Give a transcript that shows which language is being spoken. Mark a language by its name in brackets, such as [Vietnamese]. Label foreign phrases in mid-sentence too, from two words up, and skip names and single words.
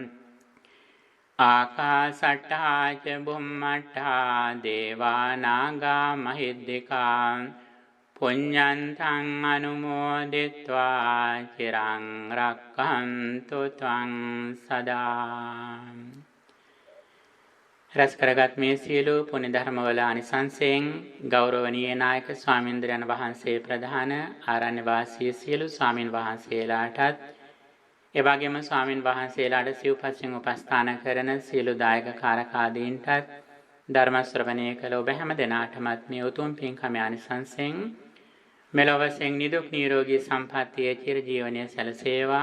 [Pali] ආකාසට්ටා ච බුම්මට්ටා දේවා නාග මහිද්దికා පුඤ්ඤන්තං අනුමෝදිත්වා චිරං රක්ඛන්තු ත්වං සදා. [Sinhala] රැස් කරගත් මේ සියලු පුණ්‍ය ධර්මවල අනිසංසයෙන් ගෞරවනීය නායක ස්වාමීන්ද්‍රයන් වහන්සේ ප්‍රධාන ආරණ්‍ය වාසී සියලු ස්වාමින් වහන්සේලාටත් එවැගේම ස්වාමින් වහන්සේලාට සිව්පස්යෙන් උපස්ථාන කරන සියලු දායක කාරකාදීන්ටත් ධර්ම ශ්‍රවණය කළ ඔබ හැම දෙනාටමත් මේ උතුම් පින්කම අනිසංසයෙන් මෙලොවසෙන් නිදුක් නිරෝගී සම්පන්නිය චිර ජීවනයේ සැලසේවා.